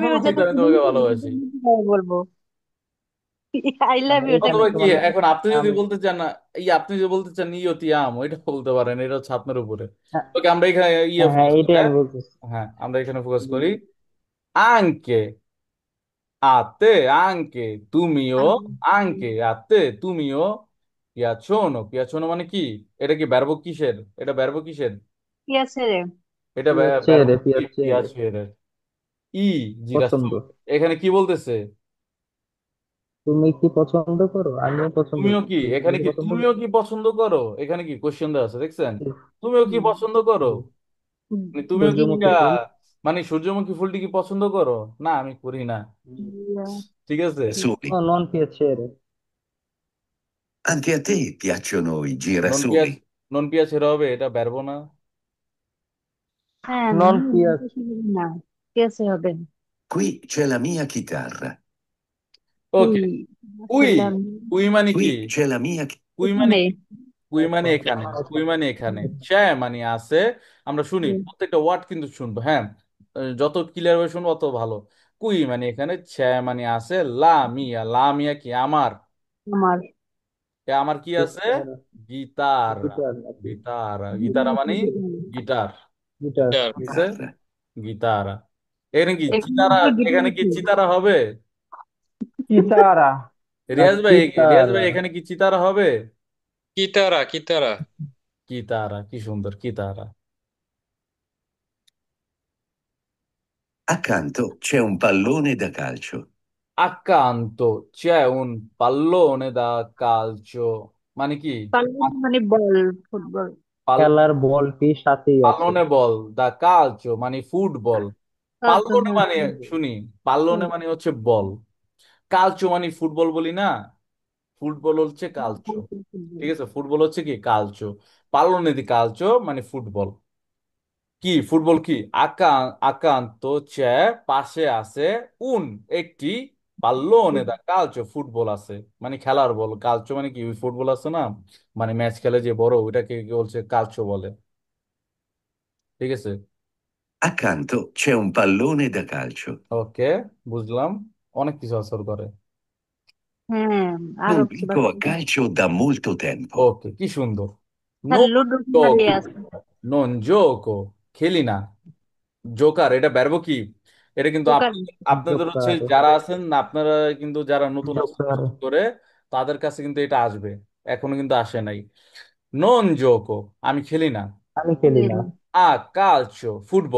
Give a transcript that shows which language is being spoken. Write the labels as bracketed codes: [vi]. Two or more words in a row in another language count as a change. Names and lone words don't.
[it] ti amo [bn] ইউ মানেই যেটা তো আমি তোমাকে ভালোবাসি। বলবো [en] I love [bn] মানে ইউ এখানে অথবা কেমনে কি বলে। এখন আপনি যদি আমি বলতে চান না, আপনি যদি বলতে চান [it] Io ti amo [bn] এটা বলতে পারেন, এটা হচ্ছে আপনার উপরে। হ্যাঁ, ওকে, আমরা এখানে হ্যাঁ, ফোকাস করি, এটাই হ্যাঁ আমি বলতেছি। হ্যাঁ, আমরা এখানে ফোকাস করি। [it] anche a te anche [bn] তুমিও পিয়াচনো মানে কি? এটা কি ভার্ব কিসের? এটা ভার্ব কিসের? কি আছে রে? এটা ভার্ব পিয়াচেরে, কি পিয়াচেরে [it] piacere. I girasoli [bn] পছন্দ। এখানে কি বলতেছে? তুমি কি পছন্দ করো? আমিও পছন্দ তুমিও কি, করি, তুমি এখানে কি কি পছন্দ তুমিও করো? কি পছন্দ করো? এখানে কি কোশ্চেন দেওয়া আছে দেখছেন? তুমিও কি হুম, পছন্দ করো? হুম। হুম, মানে তুমিও কি সূর্যমুখী ফুল। মানে সূর্যমুখী ফুলটি কি পছন্দ করো? না আমি করি না। ঠিক আছে। Girasoli. [it] non piacere. Anche a te piacciono i non piace, [bn] girasoli? [it] non piace [bn] ছেড়ে হবে, এটা ভার্ব না। হ্যাঁ [it] non piace. [bn] না কি আছে হবে। [it] Qui c'è la mia chitarra. [bn] ওকে, উই, আসলাম উই মানে কি? [it] Qui c'è la mia [bn] কুই মানে এখানে। কি? কুই মানে এখানে, কুই মানে এখানে, ছ্যা মানে আছে। আমরা শুনি প্রত্যেকটা ওয়ার্ড কিন্তু শুনবো, হ্যাঁ যত ক্লিয়ার ভাবে শুনবো তত ভালো। কুই মানে এখানে, ছ্যা মানে আছে, [it] la mia [bn] কি আমার, আমার আমার কি আছে? গিটার, গিটার নাকি? গিটার মানে গিটার। গিটার। গিটার। ঠিক আছে, গিটার। এখানে কি চিতারা, এখানে এখানে কি চিতারা হবে? কিতারা না রিয়াজ কিতারা। ভাই এখানে কি চিতারা হবে? কিতারা কিতারা। কিতারা, কি সুন্দর, কিতারা। [it] Accanto c'è un pallone da calcio. accanto c'è un pallone da calcio, [bn] মানে কি? পারলে মানে বল, ফুটবল। পাল- খেলার বলটি সাথেই আছে। পাল্লনে বল, [it] da calcio [bn] মানে ফুটবল। কালচো, পাল্লনে হ্যাঁ। মানে শুনি, পাল্লনে মানে হচ্ছে বল, কালচো মানে ফুটবল বলি না, ফুটবল হচ্ছে কালচো। ফুটবল। ঠিক আছে, ফুটবল হচ্ছে কি কালচো, [it] pallone di calcio [bn] মানে ফুটবল। কি ফুটবল কি? [it] accanto c'è, [bn] পাশে আছে, উন একটি, [it] pallone da calcio [bn] ফুটবল আছে, মানে খেলার বল। কালচো মানে কি? ওই ফুটবল আছে না, মানে ম্যাচ খেলে যে বড়, ওইটাকে কি বলছে? কালচো বলে। ঠিক আছে, [it] Accanto c'è un pallone da calcio. [bn] ওকে, বুঝলাম। অনেক কিছু আসর করে। হ্যাঁ, আরো Non কিছু [it] gioco a [bn] বাকি। [it] calcio da molto tempo. [bn] ওকে, কি সুন্দর। আর non লুডো খেলারই gioco, আছে। [it] non gioco, [bn] খেলি না। জোকার, এটা ব্যর্ব কি? এটা কিন্তু জোকার। আপনাদের হচ্ছে জোকার। যারা আছেন আপনারা কিন্তু, যারা নতুন আসছেন জোকার। বিশেষ করে, তাদের কাছে কিন্তু এটা আসবে, এখনো কিন্তু আসে নাই। [it] non gioco, [bn] আমি খেলি না। আমি খেলি না। [it] a calcio, [bn] ফুটবল।